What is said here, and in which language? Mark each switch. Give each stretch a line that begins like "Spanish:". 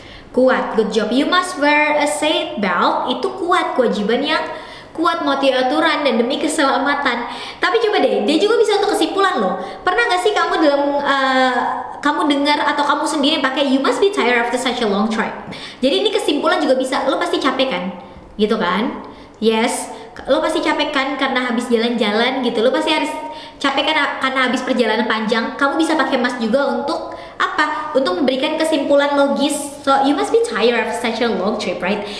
English: Kuat, good job. You must wear a seat belt.
Indonesian: Itu kuat, kewajiban yang kuat, mau aturan dan demi keselamatan. Tapi coba deh, dia juga bisa untuk kesimpulan loh. Pernah gak sih kamu kamu dengar atau kamu sendiri pakai
English: you must be tired after such a long trip.
Indonesian: Jadi ini kesimpulan juga bisa. Lo pasti capek kan? Gitu kan? Yes. Lo pasti capek kan karena habis jalan-jalan gitu. Lo pasti harus capek kan karena habis perjalanan panjang. Kamu bisa pakai must juga untuk apa? Untuk memberikan kesimpulan logis.
English: So you must be tired after such a long trip, right?